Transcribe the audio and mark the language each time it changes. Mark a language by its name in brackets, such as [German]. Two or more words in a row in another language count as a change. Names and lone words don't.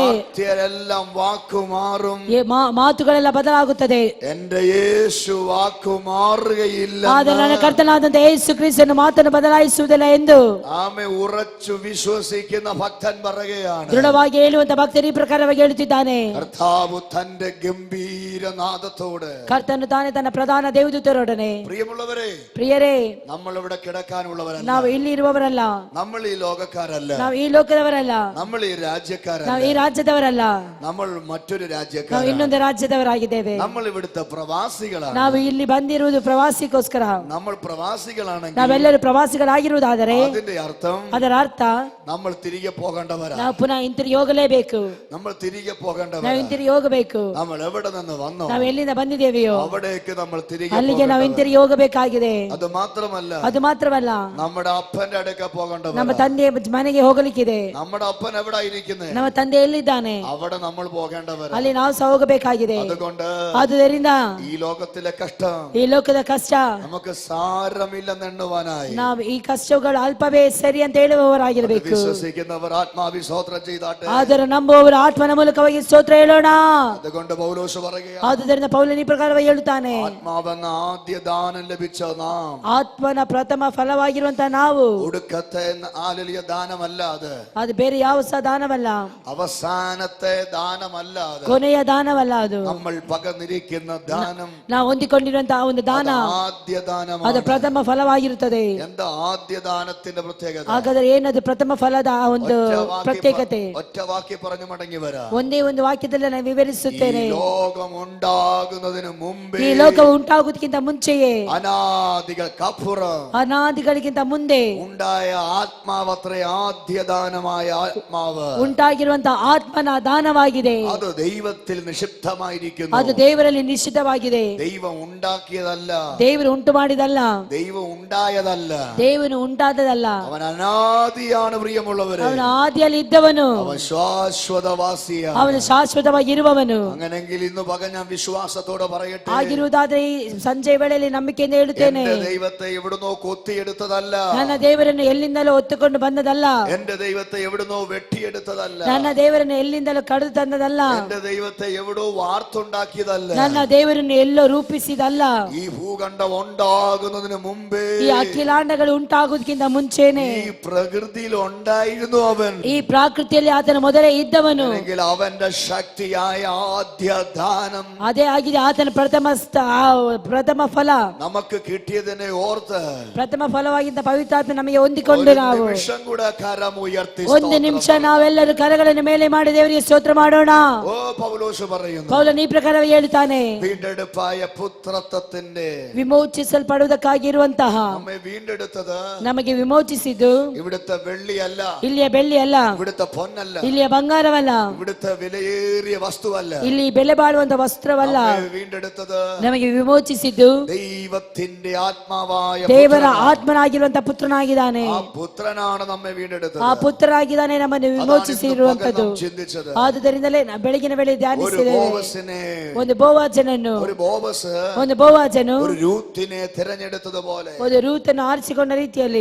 [Malayalam] വാക്യരെല്ലാം വാക്കുമാറും. [Kannada] ಈ ಮಾತುಗಳೆಲ್ಲ ಬದಲಾಗುತ್ತದೆ. [Malayalam] എന്റെ യേശു വാക്കുമാറുകയില്ല. [Kannada] ಆದರೆ ನನ್ನ ಕರ್ತನಾದಂತ ಯೇಸು ಕ್ರಿಸ್ತನ ಮಾತನ್ನು ಬದಲಾಯಿಸುವುದಿಲ್ಲ ಎಂದು [Malayalam] ആമേ ഉറച്ചു വിശ്വസിക്കുന്ന ഭക്തൻ പറയുകയാണ്. [Kannada] ದೃಢವಾಗಿ ಹೇಳುವಂತ ಭಕ್ತರು ಈ ಪ್ರಕಾರವಾಗಿ ಹೇಳುತ್ತಿದ್ದಾನೆ. [Malayalam] കർത്താവ് തന്റെ ഗംഭീര നാദത്തോട്. [Kannada] ಕರ್ತನು ತಾನೇ ತನ್ನ ಪ್ರಧಾನ ದೇವದೂತರೊಡನೆ. [Malayalam] പ്രിയമുള്ളവരെ, [Kannada] ಪ್ರಿಯರೇ, [Malayalam] നമ്മൾ ഇവിടെ കിടക്കാനുള്ളവരല്ല, [Kannada] ನಾವು ಇಲ್ಲಿ ಇರುವವರಲ್ಲ, [Malayalam] നമ്മൾ ഈ ലോകക്കാരല്ല, [Kannada] ನಾವು ಈ ಲೋಕದವರಲ್ಲ, [Malayalam] നമ്മൾ ഈ രാജ്യക്കാരല്ല, [Kannada] ನಾವು ಈ ರಾಜ್ಯದವರಲ್ಲ, [Malayalam] നമ്മൾ മറ്റൊരു [Kannada] ನಾವು [Malayalam] രാജ്യക്കാരാണ്, [Kannada] ಇನ್ನೊಂದು ರಾಜ್ಯದವರಾಗಿದ್ದೇವೆ. [Malayalam] നമ്മൾ ഇവിടുത്തെ പ്രവാസികളാണ്. [Kannada] ನಾವು ಇಲ್ಲಿ ಬಂದಿರುವುದು ಪ್ರವಾಸಿಗೋಸ್ಕರ. [Malayalam] നമ്മൾ പ്രവാസികളാണെങ്കിൽ [Kannada] ನಾವೆಲ್ಲರೂ ಪ್ರವಾಸಿಗಳಾಗಿರುವುದಾದರೆ [Malayalam] അതിന്റെ അർത്ഥം [Kannada] ಅದರ ಅರ್ಥ [Malayalam] നമ്മൾ തിരികെ പോകേണ്ടവരാണ്. [Kannada] ನಾವು ಪುನಃ ಹಿಂತಿರುಗಿ ಹೋಗಲೇಬೇಕು. [Malayalam] നമ്മൾ തിരികെ [Kannada] ನಾವು [Malayalam] പോകേണ്ടവരാണ്. [Kannada] ಹಿಂತಿರುಗಿ ಹೋಗಬೇಕು. [Malayalam] നമ്മൾ എവിടെ നിന്ന് വന്നോ [Kannada] ನಾವು ಎಲ್ಲಿಂದ ಬಂದಿದ್ದೇವೆಯೋ [Malayalam] അവിടേക്ക് നമ്മൾ തിരികെ [Kannada] ಅಲ್ಲಿಗೆ ನಾವು ಹಿಂತಿರುಗಿ ಹೋಗಬೇಕಾಗಿದೆ. [Malayalam] അത് മാത്രമല്ല, [Kannada] ಅದು ಮಾತ್ರವಲ್ಲ, [Malayalam] നമ്മുടെ അപ്പന്റെ അടുക്ക പോകേണ്ടവരാണ്. [Kannada] ನಮ್ಮ ತಂದೆಯ ಮನೆಗೆ ಹೋಗಲಿಕ್ಕಿದೆ. [Malayalam] നമ്മുടെ അപ്പൻ എവിടെ ഇരിക്കുന്നത്, [Kannada] ನಮ್ಮ ತಂದೆ ಎಲ್ಲಿದ್ದಾನೆ [Malayalam] അവിടെ നമ്മൾ പോകേണ്ടവരാണ്. [Kannada] ಅಲ್ಲಿ ನಾವು ಸಹ ಹೋಗಬೇಕಾಗಿದೆ. [Malayalam] അതുകൊണ്ട് [Kannada] ಆದುದರಿಂದ [Malayalam] ഈ ലോകത്തിലെ കഷ്ടം [Kannada] ಈ ಲೋಕದ ಕಷ್ಟ [Malayalam] നമുക്ക് സാരമില്ലെന്നെണ്ണുവാനായി [Kannada] ನಾವು ಈ ಕಷ್ಟಗಳು ಅಲ್ಪವೇ ಸರಿ ಅಂತ ಹೇಳುವವರಾಗಿರಬೇಕು. [Malayalam] വിശ്വസിക്കുന്നവർ ആത്മാവി സ്തോത്രം ചെയ്താട്ടെ. [Kannada] ಆದರೆ ನಂಬುವವರು ಆತ್ಮನ ಮೂಲಕವಾಗಿ ಸ್ತೋತ್ರ ಹೇಳೋಣ. [Malayalam] അതുകൊണ്ട് പൗലോസ് പറയുകയാണ്, [Kannada] ಆದುದರಿಂದ ಪೌಲನು ಈ ಪ್ರಕಾರವಾಗಿ ಹೇಳುತ್ತಾನೆ, [Malayalam] ആത്മാവെന്ന ആദ്യ ദാനം ലഭിച്ച നാം, [Kannada] ಆತ್ಮನ ಪ್ರಥಮ ಫಲವಾಗಿರುವಂತಹ ನಾವು, [Malayalam] ഒടുക്കത്തെ ആലലിയ ദാനമല്ല അത്, [Kannada] ಅದು ಬೇರೆ ಯಾವ ಸಹ ದಾನವಲ್ಲ, [Malayalam] അവസാനത്തെ ദാനമല്ല അത്, [Kannada] ಕೊನೆಯ ದಾನವಲ್ಲ, ಅದು [Malayalam] നമ്മൾ പകർന്നിരിക്കുന്ന ദാനം, [Kannada] ನಾವು ಹೊಂದಿಕೊಂಡಿರುವಂತಹ ಒಂದು ದಾನ, [Malayalam] ആദ്യ ദാനമാണ്. [Kannada] ಅದು ಪ್ರಥಮ ಫಲವಾಗಿರುತ್ತದೆ. [Malayalam] എന്താ ആദ്യ ദാനത്തിന്റെ പ്രത്യേകത? [Kannada] ಹಾಗಾದ್ರೆ ಏನದು ಪ್ರಥಮ ಫಲದ ಆ ಒಂದು ಪ್ರತ್ಯೇಕತೆ? [Malayalam] ഒറ്റ വാക്യ പറഞ്ഞു മടങ്ങി വരാം. [Kannada] ಒಂದೇ ಒಂದು ವಾಕ್ಯದಲ್ಲಿ ನಾನು ವಿವರಿಸುತ್ತೇನೆ. [Malayalam] ഈ ലോകം ഉണ്ടാകുന്നതിന് മുമ്പേ, [Kannada] ಈ ಲೋಕವು ಉಂಟಾಗುವುದಕ್ಕಿಂತ ಮುಂಚೆಯೇ, [Malayalam] അനാദികൾക്കപ്പുറം [Kannada] ಅನಾದಿಗಳಿಗಿಂತ ಮುಂದೆ [Malayalam] ഉണ്ടായ ആത്മാവത്രേ ആദ്യദാനമായ ആത്മാവ്. [Kannada] ಉಂಟಾಗಿರುವಂತಹ ಆತ್ಮನ ದಾನವಾಗಿದೆ. [Malayalam] അത് ദൈവത്തിൽ നിക്ഷിപ്തമായിരിക്കുന്നു. [Kannada] ಅದು ದೇವರಲ್ಲಿ ನಿಶ್ಚಿತವಾಗಿದೆ. [Malayalam] ദൈവം ഉണ്ടാക്കിയതല്ല, [Kannada] ದೇವರು ಉಂಟು ಮಾಡಿದಲ್ಲ, [Malayalam] ദൈവം ഉണ്ടായതല്ല, [Kannada] ದೇವನು ಉಂಟಾದದಲ್ಲ. [Malayalam] അവൻ അനാദിയാണ്. പ്രിയമുള്ളവരെ, [Kannada] ಅವನ ಆದಿಯಲ್ಲಿ ಇದ್ದವನು, [Malayalam] അവൻ ശാശ്വതവാസിയാണ്. [Kannada] ಅವನು ಶಾಶ್ವತವಾಗಿ ಇರುವವನು. [Malayalam] അങ്ങനെങ്കിൽ ഇന്ന് പകൽ ഞാൻ വിശ്വാസത്തോടെ പറയട്ടെ, [Kannada] ಆಗಿರುವುದಾದ್ರೆ ಈ ಸಂಜೆ ವೇಳೆಯಲ್ಲಿ ನಂಬಿಕೆಯಿಂದ ಹೇಳುತ್ತೇನೆ, [Malayalam] എന്റെ ദൈവത്തെ എവിടുന്നോ കൊത്തിയെടുത്തതല്ല, [Kannada] ನನ್ನ ದೇವರನ್ನು ಎಲ್ಲಿಂದಲೋ ಹೊತ್ತುಕೊಂಡು ಬಂದದಲ್ಲ, [Malayalam] എന്റെ ദൈവത്തെ എവിടുന്നോ വെട്ടിയെടുത്തതല്ല, [Kannada] ನನ್ನ ದೇವರನ್ನು ಎಲ್ಲಿಂದಲೋ ಕಡಿದು ತಂದದಲ್ಲ, [Malayalam] എന്റെ ദൈവത്തെ എവിടോ വാർത്തുണ്ടാക്കിയതല്ല, [Kannada] ನನ್ನ ದೇವರನ್ನು ಎಲ್ಲೋ ರೂಪಿಸಿದಲ್ಲ. [Malayalam] ഈ ഭൂഖണ്ഡം ഉണ്ടാകുന്നതിന് മുമ്പേ, [Kannada] ಈ ಅಖಿಲಾಂಡಗಳು ಉಂಟಾಗುವುದಕ್ಕಿಂತ ಮುಂಚೆನೆ [Malayalam] ഈ പ്രകൃതിയിൽ ഉണ്ടായിരുന്നു അവൻ. [Kannada] ಈ ಪ್ರಾಕೃತಿಯಲ್ಲಿ ಆತನ ಮೊದಲೇ ಇದ್ದವನು. [Malayalam] അല്ലെങ്കിൽ അവന്റെ ശക്തിയായ ആദ്യ ദാനം [Kannada] ಅದೇ ಆಗಿದೆ ಆತನ ಪ್ರಥಮ ಫಲ. [Malayalam] നമുക്ക് കിട്ടിയതിനെ ഓർത്ത് [Kannada] ಪ್ರಥಮ ಫಲವಾಗಿದ್ದ ಪವಿತ್ರಾತ್ಮ ನಮಗೆ ಹೊಂದಿಕೊಂಡು [Malayalam] ഒരു [Kannada] ನಾವು [Malayalam] നിമിഷം കൂടെ കരം ഉയർത്തി [Kannada] ಒಂದು ನಿಮಿಷ ನಾವೆಲ್ಲರೂ ಕರಗಳನ್ನು ಮೇಲೆ ಮಾಡಿ ದೇವರಿಗೆ ಸ್ತೋತ್ರ ಮಾಡೋಣ. [Malayalam] ഓ പൗലോസ് പറയുന്നു, [Kannada] ಪೌಲನು ಈ ಪ್ರಕಾರವಾಗಿ ಹೇಳ್ತಾನೆ, [Malayalam] വീണ്ടെടുപ്പായ പുത്രത്വത്തിന്റെ, [Kannada] ವಿಮೋಚಿಸಲ್ಪಡುವುದಕ್ಕಾಗಿ ಇರುವಂತಹ, [Malayalam] നമ്മെ വീണ്ടെടുത്തത് [Kannada] ನಮಗೆ ವಿಮೋಚಿಸಿದ್ದು [Malayalam] ഇവിടുത്തെ വെള്ളിയല്ല, [Kannada] ಇಲ್ಲಿಯ ಬೆಳ್ಳಿ ಅಲ್ಲ, [Malayalam] ഇവിടുത്തെ പൊന്നല്ല, [Kannada] ಇಲ್ಲಿಯ ಬಂಗಾರವಲ್ಲ, [Malayalam] ഇവിടുത്തെ വിലയേറിയ വസ്തുവല്ല. [Kannada] ಇಲ್ಲಿ ಬೆಲೆ ಬಾಳುವಂತ ವಸ್ತ್ರವಲ್ಲ. [Malayalam] നമ്മെ വീണ്ടെടുത്തത് [Kannada] ನಮಗೆ ವಿಮೋಚಿಸಿದ್ದು [Malayalam] ദൈവത്തിന്റെ ആത്മാവായ [Kannada] ದೇವರ [Malayalam] പുത്രനാണ്. [Kannada] ಆತ್ಮನಾಗಿರುವಂತ ಪುತ್ರನಾಗಿದ್ದಾನೆ. [Malayalam] ആ പുത്രനാണ് നമ്മെ വീണ്ടെടുത്തത്. [Kannada] ಆ ಪುತ್ರನಾಗಿದ್ದಾನೆ ನಮ್ಮನ್ನು ವಿಮೋಚಿಸಿರುವಂತದ್ದು. [Malayalam] ചിന്തിച്ചത് [Kannada] ಆದುದರಿಂದಲೇ ಬೆಳಗಿನ ವೇಳೆ [Malayalam] ഒരു [Kannada] ಧ್ಯಾನಿಸಿದ್ದೇವೆ. [Malayalam] ബോവസിനെ, [Kannada] ಒಂದು ಬೋವಾಜನನ್ನು, [Malayalam] ഒരു ബോവസ് [Kannada] ಒಂದು ಬೋವಾಜನು [Malayalam] ഒരു രൂത്തിനെ തിരഞ്ഞെടുത്തതുപോലെ, [Kannada] ಒಂದು ರೂತನ್ನು ಆರಿಸಿಕೊಂಡ ರೀತಿಯಲ್ಲಿ